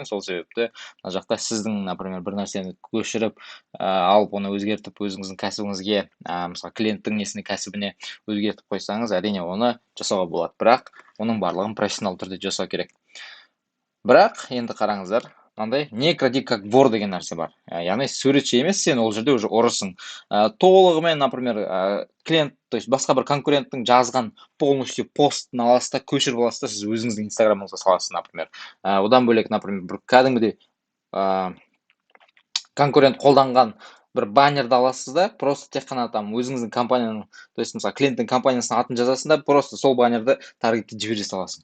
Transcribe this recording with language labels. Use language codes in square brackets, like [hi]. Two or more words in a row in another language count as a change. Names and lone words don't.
[kk] Сол себепті мына жақта сіздің, например, бір нәрсені көшіріп алып, оны өзгертіп өзіңіздің кәсібіңізге, мысалы, клиенттің несіне, кәсібіне өзгертіп қойсаңыз, әрине оны жасауға болады. Бірақ оның барлығын профессионал түрде жасау керек. Бірақ енді қараңыздар, мынандай [ru] «не кради как вор» [kk] деген нәрсе бар. Яғни суретші емес, сен ол жерде уже ұрысың. Толығымен, например, клиент, [ru] то есть [kk] басқа бір конкуренттің жазған полностью постын аласыз да, көшіріп аласыз да, сіз өзіңіздің инстаграмыңызға саласыз, например. Одан бөлек, например, бір кәдімгідей конкурент қолданған бір баннерді аласыз да, просто тек қана там өзіңіздің компанияның, [ru] то есть [kk] мысалы клиенттің компаниясының атын жазасың да, просто сол баннерді таргетке жібере саласың.